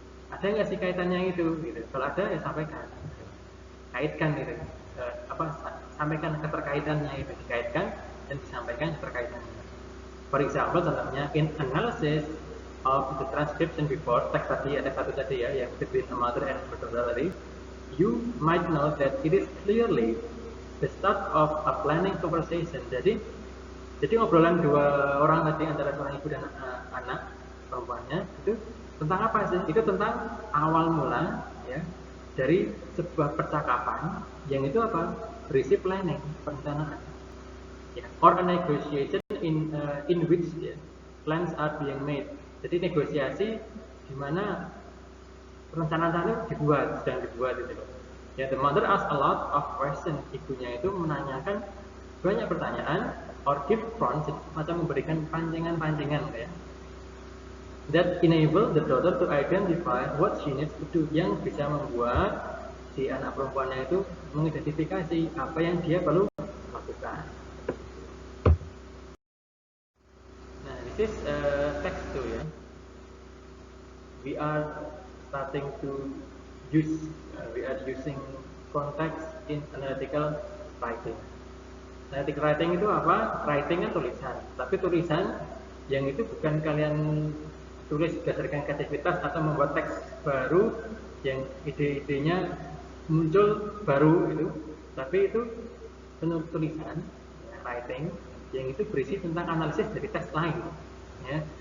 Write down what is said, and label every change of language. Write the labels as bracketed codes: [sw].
[id] Ada nggak sih kaitannya itu? Gitu. Kalau ada ya sampaikan, kaitkan gitu. sampaikan keterkaitannya, itu dikaitkan dan disampaikan keterkaitannya. [en] For example, [id] contohnya [en] in analysis of the transcription before [id] teks satu tadi ya, yang [en] between a mother and her daughter tadi, you might know that it is clearly the start of a planning conversation. [id] Jadi ngobrolan dua orang tadi antara seorang ibu dan anak perempuannya itu tentang apa sih? Itu tentang awal mula ya dari sebuah percakapan yang itu apa? Berisi planning, perencanaan. [en] Ya, or a negotiation in which ya, plans are being made. [id] Jadi negosiasi di mana perencanaan itu sedang dibuat gitu loh. [en] Ya, the mother asks a lot of questions. [id] Ibunya itu menanyakan banyak pertanyaan [en] or give prompts, [id] macam memberikan pancingan-pancingan ya. [en] That enable the daughter to identify what she needs to do, [id] yang bisa membuat si anak perempuannya itu mengidentifikasi apa yang dia perlu lakukan. [en] Nah, this is text 2 ya. We are starting to we are using context in analytical writing. [id] Analytical writing itu apa? Writing kan tulisan, tapi tulisan yang itu bukan kalian tulis berdasarkan kreativitas atau membuat teks baru yang ide-idenya muncul baru itu, tapi itu tulisan ya, writing yang itu berisi tentang analisis dari teks lain ya.